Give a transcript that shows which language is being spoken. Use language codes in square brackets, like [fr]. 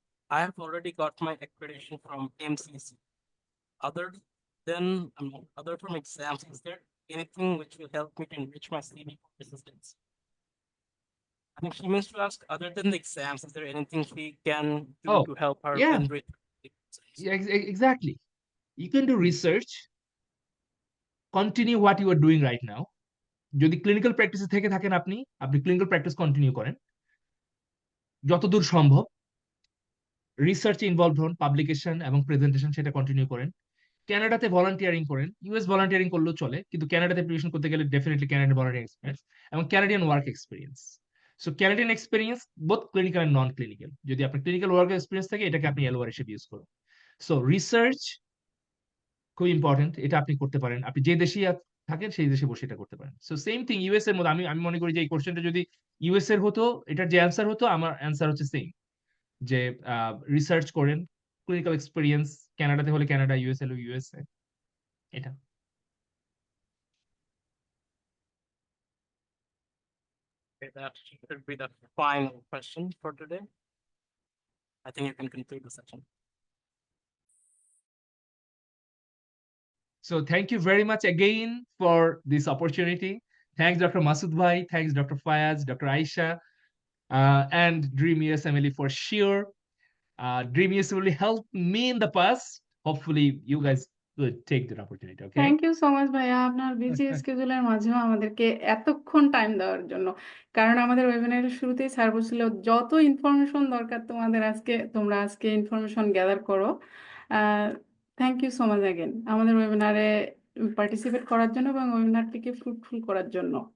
[en] I have already got my accreditation from MCC. Other other from exams, is there anything which will help me to enrich my CV for assistance? I think she means to ask, other than the exams, is there anything she can do Oh, to help her yeah. enrich? Exactly. You can do research, continue what you are doing right now. [bn] যদি clinical প্র্যাকটিসে থেকে থাকেন আপনি আপনি clinical practice continue করেন যতদূর সম্ভব, রিসার্চে involve হন, পাবলিকেশন এবং প্রেজেন্টেশন সেটা কন্টিনিউ করেন। কানাডাতে ভলান্টিয়ারিং করেন, ইউএস ভলান্টিয়ারিং করলেও চলে, কিন্তু কানাডাতে প্রিপারেশন করতে গেলে ডেফিনেটলি কানাডিয়ান ভলান্টিয়ারিং এক্সপিরিয়েন্স এবং Canadian work experience. So Canadian experience both clinical and non clinical, যদি আপনার ক্লিনিক্যাল ওয়ার্ক এক্সপিরিয়েন্স থাকে এটাকে আপনি এলওআর হিসেবে ইউজ করুন। সো রিসার্চ খুব ইম্পর্টেন্ট, এটা আপনি করতে পারেন, আপনি যে দেশেই থাকেন সেই দেশে বসে এটা করতে পারেন। সো সেম থিং ইউএস এর মধ্যে আমি আমি মনে করি যে এই কোশ্চেনটা যদি ইউএস এর হতো, এটার যে অ্যান্সার হতো, আমার অ্যান্সার হচ্ছে সেম, যে রিসার্চ করেন, ক্লিনিক্যাল এক্সপিরিয়েন্স, কানাডাতে হলে কানাডা, ইউএস হলে ইউএসএ, এটা। [en] Okay, that should be the final question for today. I think you can conclude the session. So thank you very much again for this opportunity. Thanks, Dr. Masood Bhai. Thanks, Dr. Fayaz, Dr. Aisha, and Dream US Emily for sure. Dream US will help me in the past. Hopefully, you guys will take that opportunity. Okay. Thank you so much [bn] ভাইয়া, আপনার busy স্কেজুলের মাঝেও আমাদেরকে এতক্ষণ time দেওয়ার জন্য। কারণ আমাদের ওয়েবিনারের শুরুতেই স্যার বলছিল যত ইনফরমেশন দরকার তোমাদের তোমরা আজকে ইনফরমেশন গ্যাদার করো। [en] thank you so much again [bn] আমাদের ওয়েবিনারে পার্টিসিপেট করার জন্য এবং ওয়েবিনারটিকে ফ্রুটফুল করার জন্য।